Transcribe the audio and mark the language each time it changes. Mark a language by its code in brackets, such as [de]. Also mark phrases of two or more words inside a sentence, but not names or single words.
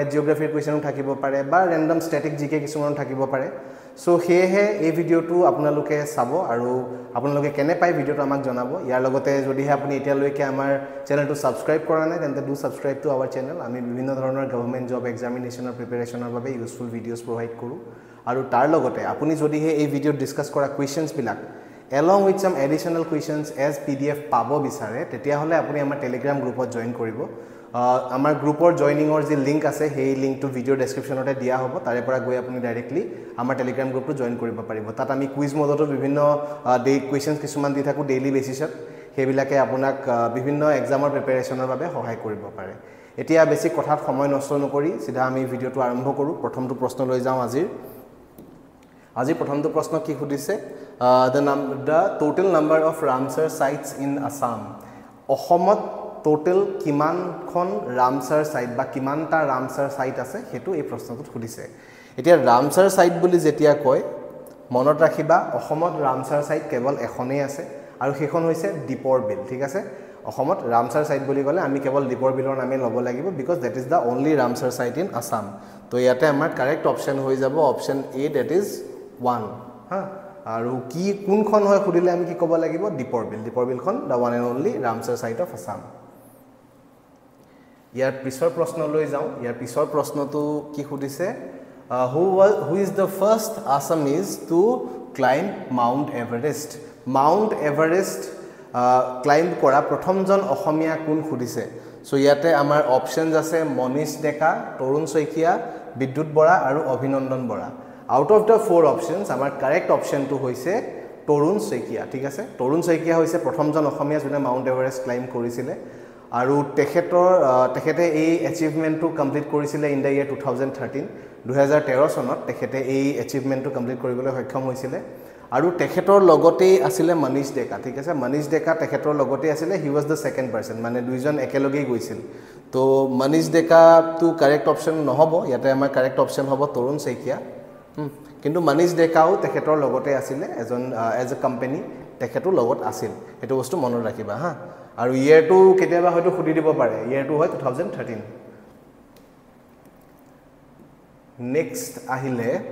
[as] জিওগ্ৰাফিৰ কোৱেশ্চন থাকিব পাৰে বা [en] random static GK [as] কিছুমান থাকিব পাৰে সো হেহে এই ভিডিওটো আপোনালোকে চাব আৰু আপোনালোকে কেনে পাই ভিডিওটো আমাক জনাব ইয়াৰ লগতে যদি আপুনি এতিয়ালৈকে আমাৰ চেনেলটো সাবস্ক্ৰাইব কৰা নাই তেন্তে [en] do subscribe to our channel [as] আমি বিভিন্ন ধৰণৰ গভৰ্ণমেণ্ট জব এক্সামিনেচনৰ প্ৰিপাৰেচনৰ বাবে [en] useful videos provide [as] কৰো আৰু তাৰ লগতে আপুনি যদি এই ভিডিওত ডিসকাস কৰা কোৱেশ্চনছ বিলাক [en] along with some additional questions as pdf [as] পাব বিচাৰে তেতিয়া হলে আপুনি আমাৰ টেলিগ্ৰাম গ্ৰুপত জয়েন কৰিব আমাৰ গ্ৰুপৰ জয়েনিংৰ যি লিংক আছে সেই লিংকটো ভিডিও ডেসক্ৰিপচনতে দিয়া হ'ব তাৰে পৰা গৈ আপুনি ডাইৰেক্টলি আমাৰ টেলিগ্ৰাম গ্ৰুপটো জয়েন কৰিব পাৰিব তাত আমি কুইজ মডতো বিভিন্ন কোৱেশ্চনছ কিছুমান দি থাকো ডেইলি বেসিছত হেবিলাকে আপোনাক বিভিন্ন এক্সামৰ প্ৰিপাৰেচনৰ বাবে সহায় কৰিব পাৰে এতিয়া বেছি কথাত সময় নষ্ট নকৰি সিধা আমি ভিডিওটো আৰম্ভ কৰো প্ৰথমটো প্ৰশ্ন লৈ যাও আজি প্ৰথমটো প্ৰশ্ন কি খুদিছে [en] the total number of Ramsar sites in Assam [as] অসমত total কিমানখন Ramsar site বা কিমানটা Ramsar site আছে হেতু এই প্ৰশ্নটোত খুদিছে এতিয়া Ramsar site বুলি যেতিয়া কয় মনত ৰাখিবা অসমত Ramsar site কেৱল এখনেই আছে আৰু সেইখন হৈছে দীপৰ বিল ঠিক আছে অসমত Ramsar site বুলি কলে আমি কেৱল দীপৰ বিলৰ নামে লব লাগিব [en] because that is the only Ramsar site in Assam [as] তো ইয়াতে আমাৰ [en] correct option [as] হৈ যাব অপচন A [en] that is 1 [as] হা আৰু কি কোনখন হয় খুদিলে আমি কি ক'ব লাগিব দীপৰ বিলখন [en] the one and only Ramsar site of Assam [as] ইয়াৰ পিছৰ প্ৰশ্ন লৈ যাও ইয়াৰ পিছৰ প্ৰশ্নটো কি খুদিছে [en] who is the first Assamese to climb Mount Everest [as] climb কৰা প্ৰথমজন অসমীয়া কোন খুদিছে সো ইয়াতে আমাৰ অপচনছ আছে মনিশ ডেকা তৰুণ শইকীয়া বিদ্যুৎ বৰা আৰু অভিনন্দন বৰা [en] out of the four options [as] আমাৰ [en] correct option [as] to হৈছে তৰুণ শইকীয়া ঠিক আছে তৰুণ শইকীয়া হৈছে প্ৰথমজন অসমীয়া যোনে [en] Mount Everest climb [as] কৰিছিলে আৰু তেখেতে এই [en] achievement complete [as] কৰিছিলে [en] in the year [as] 2013 চনত তেখেতে এই [en] achievement complete [as] কৰিবলৈ সক্ষম হৈছিলে আৰু তেখেতৰ লগতে আছিল মনিশ ডেকা ঠিক আছে মনিশ ডেকা তেখেতৰ লগতে আছিল [en] he was the second person [as] মানে দুইজন একেলগে গৈছিল তো মনিশ ডেকা টু [en] correct option [as] নহব ইয়াতে আমাৰ [en] correct option [as] হ'ব তৰুণ শইকীয়া কিন্তু মনিশ ডেকাও তেখেতৰ লগতে আছিল এজন [en] as a company [as] তেখেতৰ লগত আছিল এটো বস্তু মনত ৰাখিবা হা আৰু ইয়াৰটো কেতিয়াবা হয়তো খুদি দিব পাৰে ইয়াৰটো হয় 2013 নেক্সট আহিলে